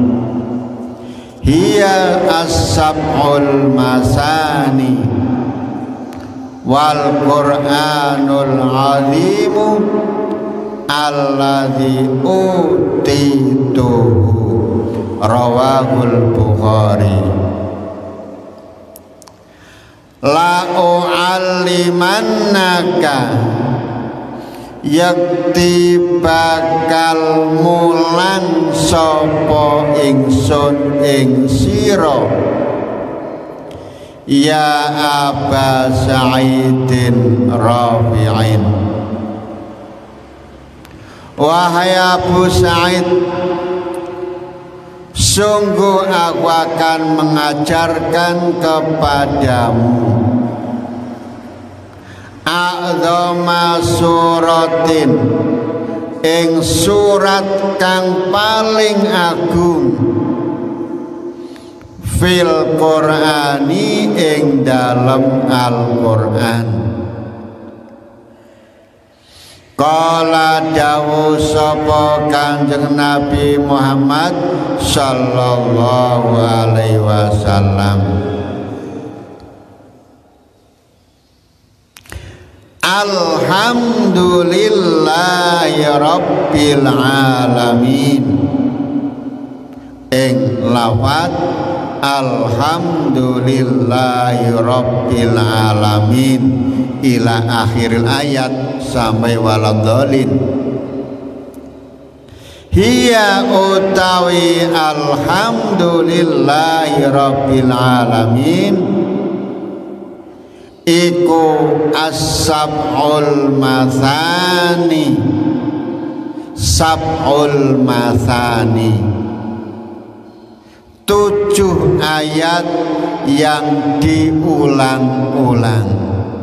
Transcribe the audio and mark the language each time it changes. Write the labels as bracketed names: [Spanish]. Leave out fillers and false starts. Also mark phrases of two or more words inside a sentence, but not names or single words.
[Arabic] هي السبع المثاني والقرآن العظيم الذي أوتيته رواه البخاري. لأعلمنك [Javanese] yakti bakal mulang sapa ingsun ing sira ya Aba Sa'idin Rafi'in. [Indonesian] Wahai Abu Sa'id, sungguh aku akan mengajarkan kepadamu [Arabic] أعظم سورة [Javanese] ing surat kang paling agung [Arabic] في القرآن [Javanese] ing dalem Al-Qur'an. Qala dawu sapa Kanjeng Nabi Muhammad [Arabic] صلى الله عليه وسلم, الحمد لله رب العالمين. Ing lafaz الحمد لله رب العالمين إلى آخر الآية sampai waladhalin. Hiya utawi الحمد لله رب العالمين iku السبع المثاني، سبع المثاني, 7 [Indonesian] ayat yang diulang-ulang.